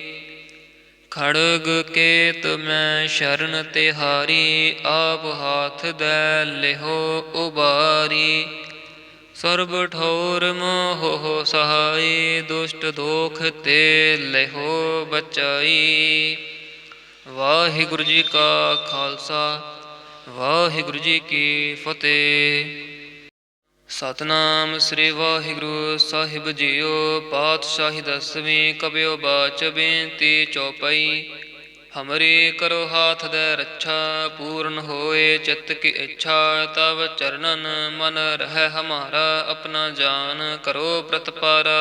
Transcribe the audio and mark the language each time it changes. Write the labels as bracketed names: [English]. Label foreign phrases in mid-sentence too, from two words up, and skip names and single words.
[Braj] खड़ग केत मैं शरण तिहारी आप हाथ दै लिहो उबारी। सर्ब ठौर मोह सहाय दुष्ट दोख ते लिहो बचाई। [Punjabi] ਵਾਹਿਗੁਰੂ ਜੀ ਕਾ ਖ਼ਾਲਸਾ ਵਾਹਿਗੁਰੂ ਜੀ ਕੀ ਫ਼ਤਿਹ। ਸਤਿਨਾਮ ਸ੍ਰੀ ਵਾਹਿਗੁਰੂ ਸਾਹਿਬ ਜੀਓ। [Braj] पातशाही दसवीं कबियो बाच बेनती चौपाई। हमरी करो हाथ दे रक्षा पूर्ण होए चित्त की इच्छा। तब चरणन मन रह हमारा अपना जान करो प्रतपारा।